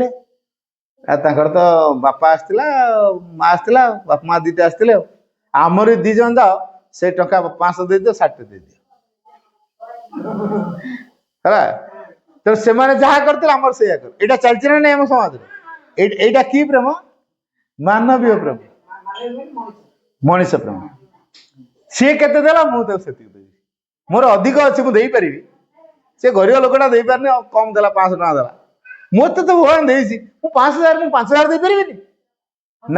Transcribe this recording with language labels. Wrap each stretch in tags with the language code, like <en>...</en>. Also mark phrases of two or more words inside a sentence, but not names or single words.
<or>ଆଉ ତାଙ୍କର ତ ବାପା ଆସିଥିଲା, ମା ଆସିଥିଲା, ବାପା ମା ଦିଟା ଆସିଥିଲେ। ଆମର 2 ଜଣ ଯାଅ, ସେ ଟଙ୍କା 500 ଦେଇଦିଅ, ଶାଢୀ ଦେଇଦିଅ ହେଲା। ତ ସେମାନେ ଯାହା କରିଥିଲେ ଆମର ସେଇଆ କର। ଏଇଟା ଚାଲିଛି ନା ନାଇଁ ଆମ ସମାଜରେ? ଏଇଟା କି ପ୍ରେମ? ମାନବୀୟ ପ୍ରେମ, ମଣିଷ ପ୍ରେମ। ସିଏ କେତେ ଦେଲା ମୁଁ ତାକୁ ସେତିକି ଦେବି। ମୋର ଅଧିକ ଅଛି ମୁଁ ଦେଇପାରିବି, ସେ ଗରିବ ଲୋକଟା ଦେଇପାରୁନି, କମ ଦେଲା 500 ଟଙ୍କା ଦେଲା। ମୋତେ ତ ଭଗବାନ ଦେଇଛି, ମୁଁ 5000 ମୁଁ 5000 ଦେଇପାରିବିନି ନା?</or>